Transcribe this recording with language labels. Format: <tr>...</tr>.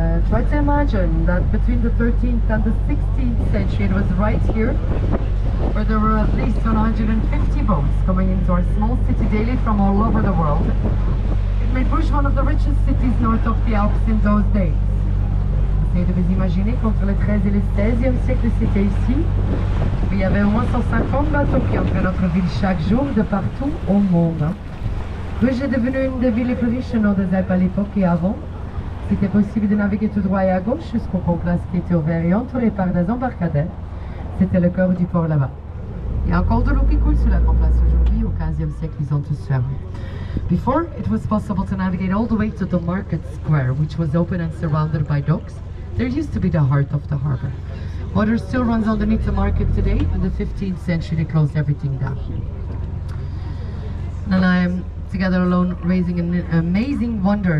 <en>Try to imagine that between the 13th and the 16th century, it was right here where there were at least 150 boats coming into our small city daily from all over the world. It made Bruges one of the richest cities north of the Alps in those days.</en> <fr>Essayez de vous imaginer qu'entre le 13 et le 16e siècle, c'était ici. Il y avait au moins 150 bateaux qui entraient notre ville chaque jour de partout au monde. Bruges est devenue une des villes les plus riches au nord des Alpes à l'époque et avant. C'était possible de naviguer tout droit et à gauche jusqu'au complace qui était ouvert et entouré par des embarcadères. C'était le cœur du port là-bas. Il y a encore de l'eau qui coule sous la complace aujourd'hui. Au 15e siècle, ils ont tous fermé.</fr> <en>Before, it was possible to navigate all the way to the market square, which was open and surrounded by docks. There used to be the heart of the harbor. Water still runs underneath the market today. In the 15th century, they closed everything down. And I'm together alone raising an amazing wonder.</en>